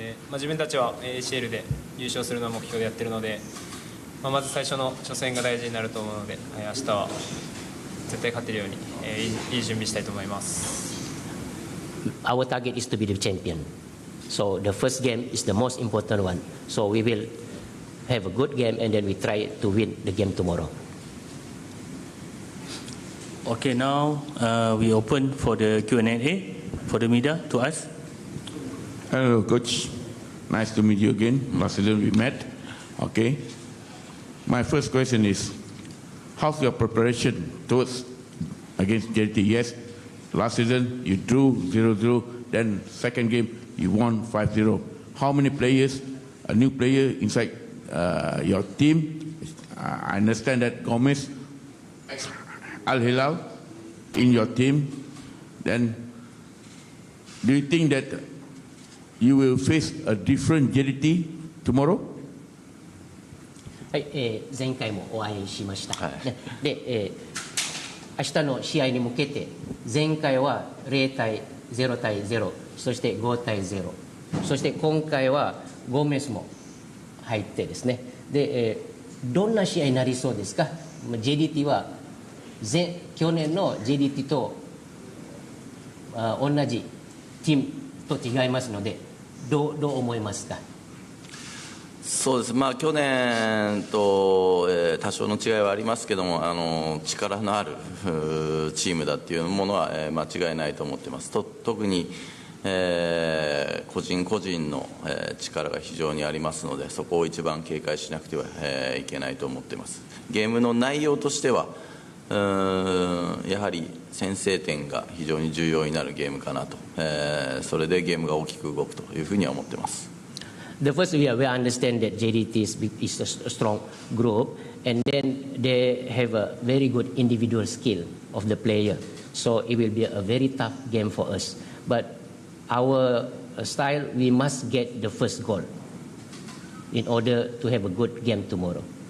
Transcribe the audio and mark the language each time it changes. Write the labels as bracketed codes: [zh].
[ja] 自分たちは ACL で優勝するのを目標でやっているので、まず最初の初戦が大事になると思うので、明日は絶対勝てるようにいい準備したいと思います。 [en] Our target is to be the champion. So the first game is the most important one. So we will have a good game and then we try to win the game tomorrow. Okay, now we open for the Q&A for the media to ask. Hello, coach. Nice to meet you again. Last season we met. Okay. My first question is, how's your preparation towards against JDT? Yes, last season you drew 0-0. Then second game you won 5-0. How many players, a new player inside your team? I understand that Gomez, Al Hilal in your team. Then do you think that you will face a different JDT tomorrow? [ja] はい、前回もお会いしました。で、明日の試合に向けて、前回は0対0、そして5対0、そして今回はゴメスも入ってですね。で、どんな試合になりそうですか？JDT は去年の JDT と同じチームと違いますので、どう思いますか？そうです、去年と、多少の違いはありますけども、力のあるチームだっていうものは、間違いないと思ってます。特に、個人個人の、力が非常にありますので、そこを一番警戒しなくては、いけないと思っています。ゲームの内容としては、やはり先制点が非常に重要になるゲームかなと、それでゲームが大きく動くというふうには思っています。 [en] The first, we understand that JDT is a strong group, and then they have a very good individual skill of the player. So it will be a very tough game for us. But our style, we must get the first goal in order to have a good game tomorrow.